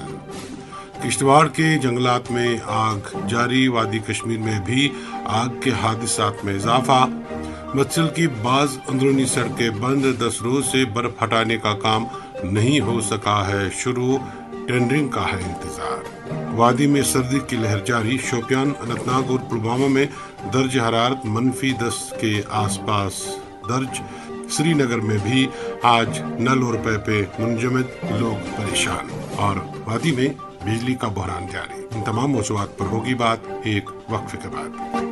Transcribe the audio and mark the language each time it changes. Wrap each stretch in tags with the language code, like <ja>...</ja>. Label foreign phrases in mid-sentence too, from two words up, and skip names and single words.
<ur>کشتواڑ کے جنگلات میں آگ جاری، وادی کشمیر میں بھی آگ کے حادثات میں اضافہ۔ مچھل کی بعض اندرونی سڑکیں بند، 10 روز سے برف ہٹانے کا کام نہیں ہو سکا ہے شروع، ٹینڈرنگ کا ہے انتظار۔ وادی میں سردی کی لہر جاری، شوپیان، اننت ناگ اور پلوامہ میں درجہ حرارت -10 کے آس پاس درج۔ سری نگر میں بھی آج نل اور پیپے منجمد، لوگ پریشان، اور وادی میں بجلی کا بحران جاری۔ ان تمام موضوعات پر ہوگی بات ایک وقفے کے بعد۔</ur>